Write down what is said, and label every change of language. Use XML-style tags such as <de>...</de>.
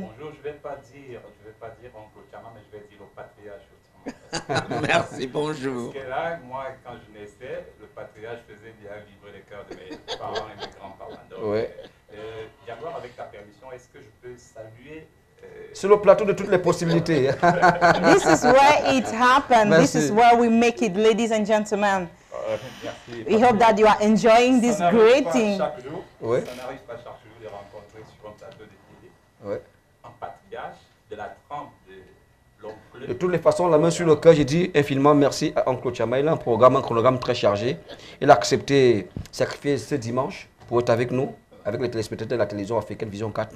<fr>Bonjour, je ne vais pas dire Oncle Ochama, mais je vais dire le patriarche. Merci, bonjour. Parce que là, moi, quand je naissais, le patriarche faisait bien vibrer les cœurs de mes parents et mes grands-parents. Donc, Jaguar, avec ta permission, est-ce que je peux saluer sur le plateau de toutes les possibilités.</fr> <en>This is where it happened.</en> <fr>Merci.</fr> <en>This is where we make it, ladies and gentlemen.</en> <fr>Merci.</fr> <en>We hope that you are enjoying this great thing.</en> <fr>Chaque jour, Oui. ça n'arrive pas chaque jour de rencontrer sur un plateau de télé Oui. un patriarche de la trempe de l'oncle. De toutes les façons, la main sur le cœur, j'ai dit infiniment merci à Oncle Ochama. Il a un chronogramme très chargé. Il a accepté de sacrifier ce dimanche pour être avec nous, avec les téléspectateurs de la télévision africaine Vision 4.</fr>